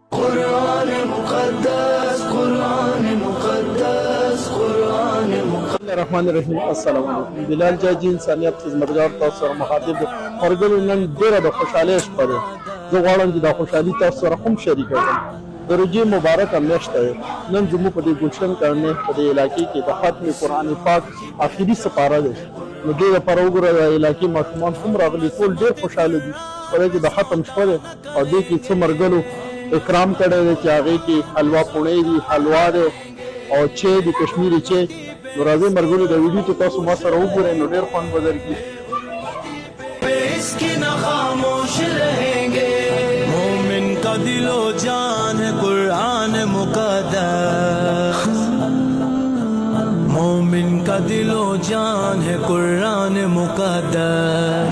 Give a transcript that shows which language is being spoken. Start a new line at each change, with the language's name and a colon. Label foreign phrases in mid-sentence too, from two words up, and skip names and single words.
Urdu: قرآن مقدس قرآن مقدس قرآن مقدس.
Arabic: بسم الله الرحمن الرحیم. السلام علیکم.
Pashto: بلال جاجی انسانیت خدمتګار تاسو سره مخاطب ورګل نن ډیره د خوشاله شپه ده. زه غواړم چې دا خوشحالي تاسو سره هم شریک کړم. د روژې مبارکه میاشت ده. نن زموږ په دې ګلشن کارنې په دې علاقې کې د ختم قرآن پاک آخري سپاره ده. نو دې لپاره وګوره د علاقې ماشومان هم راغلي، ټول ډېر خوشحاله دي ولې چې د ختم شپه ده او دې کې څه مرګلو اکرام کړی دی چې هغې کې حلوا پوڼې دي، حلوا دی او چای دی، کشمیري چای. نو راځئ مرګلو د ویډیو چې تاسو ما سره وګورئ نو ډېر خوند به درکړي.
Urdu: اس کی نہ خاموش رہیں گے. مومن کا دل و جان ہے قرآن مقدس. مومن کا دل و جان ہے قرآن مقدس.